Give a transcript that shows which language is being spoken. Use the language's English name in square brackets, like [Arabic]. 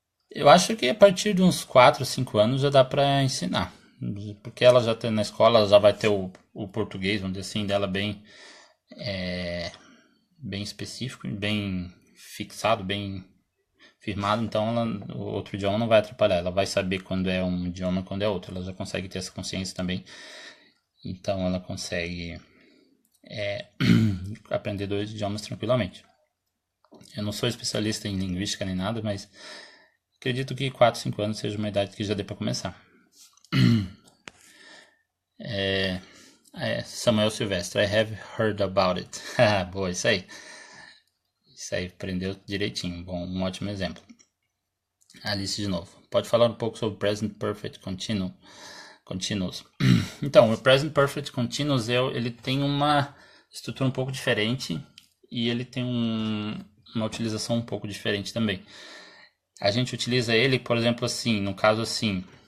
[Portuguese] Eu acho que a partir de uns 4, 5 anos já dá para ensinar, porque ela já tem na escola, ela já vai ter o português, vamos dizer assim, dela bem específico, bem fixado, bem firmado, então o outro idioma não vai atrapalhar, ela vai saber quando é um idioma e quando é outro, ela já consegue ter essa consciência também, então ela consegue aprender 2 idiomas tranquilamente. Eu não sou especialista em linguística nem nada, mas acredito que 4, 5 anos seja uma idade que já dê para começar. [English] Samuel Silvestre, I have heard about it. [Portuguese] Boa, isso aí. Isso aí, aprendeu direitinho. Bom, um ótimo exemplo. Alice de novo. Pode falar um pouco sobre Present Perfect Continuous. Então, o Present Perfect Continuous, ele tem uma estrutura um pouco diferente e ele tem uma utilização um pouco diferente também. A gente utiliza ele, por exemplo, assim, no caso assim,